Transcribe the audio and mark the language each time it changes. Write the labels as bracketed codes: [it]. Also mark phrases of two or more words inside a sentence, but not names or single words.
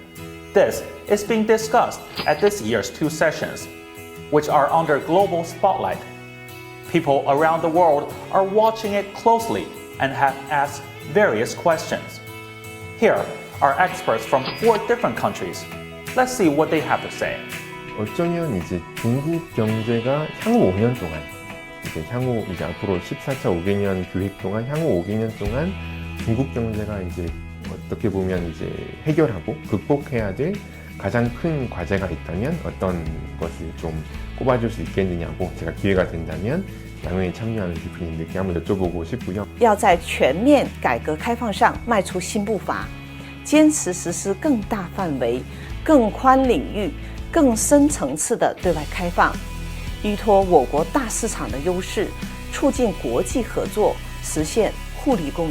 [en] This is being discussed at this year's 2 sessions, which are under global spotlight. People around the world are watching it closely and have asked various questions. Here are experts from 4 different countries. Let's see what they have to say. [ko] 어쩌면 이제 중국 경제가 향후 5년 동안 이제 앞으로 14차 5개년 계획 동안 향후 5개년 동안 중국 경제가 이제 어떻게 보면 이제 해결하고 극복해야 될 가장 큰 과제가 있다면 어떤 것을 좀 꼽아줄 수 있겠느냐고 제가 기회가 된다면 양회에 참여하는 대표님들께 한번 여쭤보고 싶고요. [zh] 要在全面改革开放上迈出新步伐，坚持实施更大范围、更宽领域、更深层次的对外开放，依托我国大市场的优势，促进国际合作，实现互利共赢。